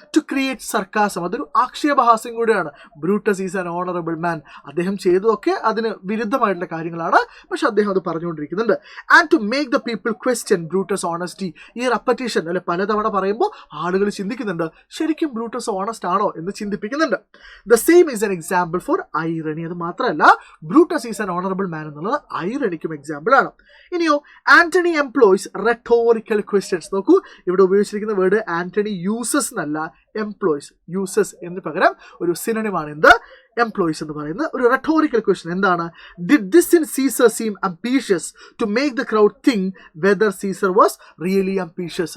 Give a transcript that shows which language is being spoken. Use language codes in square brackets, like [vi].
[ml] To create sarcasm, അതൊരു ആക്ഷേപഹാസ്യം കൂടിയാണ്. [en] Brutus is an honourable man, [ml] അദ്ദേഹം ചെയ്തതൊക്കെ അതിന് വിരുദ്ധമായിട്ടുള്ള കാര്യങ്ങളാണ്, പക്ഷെ അദ്ദേഹം അത് പറഞ്ഞുകൊണ്ടിരിക്കുന്നുണ്ട്. [en] And to make the people question Brutus honesty. [ml] ഈ റെപ്പറ്റീഷൻ പലതവണ പറയുമ്പോൾ ആളുകൾ ചിന്തിക്കുന്നുണ്ട്, ശരിക്കും ബ്രൂട്ടസ് ഓണസ്റ്റ് ആണോ എന്ന് ചിന്തിപ്പിക്കുന്നുണ്ട്. [en] The same is an example for irony. [ml] അത് മാത്രമല്ല, [en] Brutus is an honourable man [ml] എന്നുള്ളത് ഐറണിക്കും എക്സാമ്പിൾ ആണ്. ഇനിയോ, [en] Antony employs rhetorical questions. [ml] നോക്കൂ, ഇവിടെ ഉപയോഗിച്ചിരിക്കുന്ന വേർഡ് ആന്റണി യൂസസ് എന്നല്ല, എംപ്ലോയ്സ്. യൂസസ് എന്ന് പകരം ഒരു സിനോണിമാണ് എന്ത്? എംപ്ലോയ്സ് എന്ന് പറയുന്നത്. ഒരു റെട്ടോറിക്കൽ ക്വസ്റ്റ്യൻ എന്താണ്? [en] Did this in Caesar seem ambitious to make the crowd think whether Caesar was really ambitious.